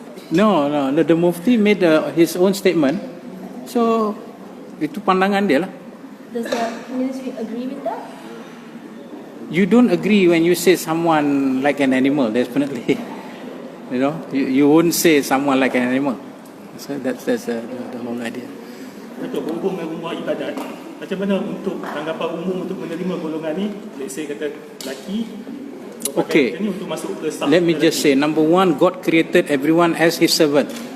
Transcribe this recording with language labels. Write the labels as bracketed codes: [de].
[en] No, the Mufti made his own statement. So [ms] itu pandangan dia lah. [en] Does the ministry agree with that? You don't agree when you say someone like an animal, definitely. You wouldn't say someone like an animal. So that's the whole idea. [ms] Dato, berhubung dengan rumah ibadat, macam mana untuk tanggapan umum untuk menerima golongan ni? [en] Let's say [ms] kata lelaki, [en] Okay, [ms] untuk masuk ke saf. [en] let me just say, number one, God created everyone as His servant.